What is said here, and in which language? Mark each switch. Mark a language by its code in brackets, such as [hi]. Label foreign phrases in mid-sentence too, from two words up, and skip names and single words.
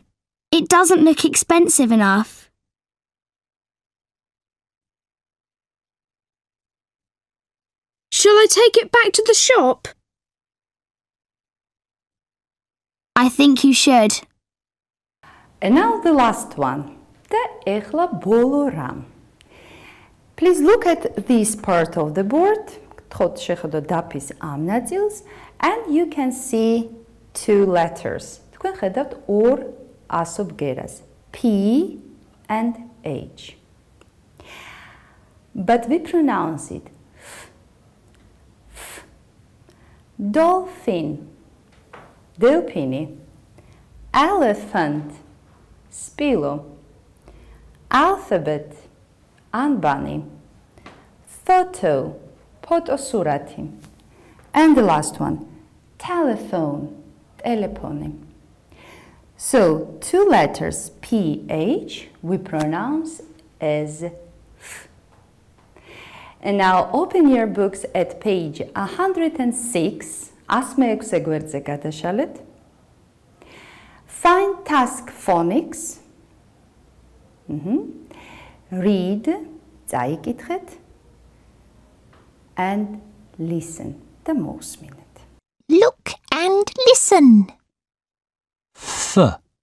[en] It doesn't look expensive enough. Shall I take it back to the shop? I think you should. And now the last one. [ka] და ეხლა ბოლო რამ. [en] Please look at this part of the board. [ka] გთხოვთ შეხედოთ დაფის ამ ნაწილს [en] and you can see two letters. [ka] თქვენ ხედავთ ორ ასო ბგერას. [en] P and H. But we pronounce it f. Dolphin, delphini. Elephant, spilo. Alphabet, anbani. Photo, fotosurati. And the last one, telephone, teleponi. So, two letters PH we pronounce as F. And now open your books at page 106. [ka] ასმეექვსე გვერდზე გადაშალეთ. [en] Find task phonics. Read, წაიკითხეთ. And listen the most minute. Look and listen. F.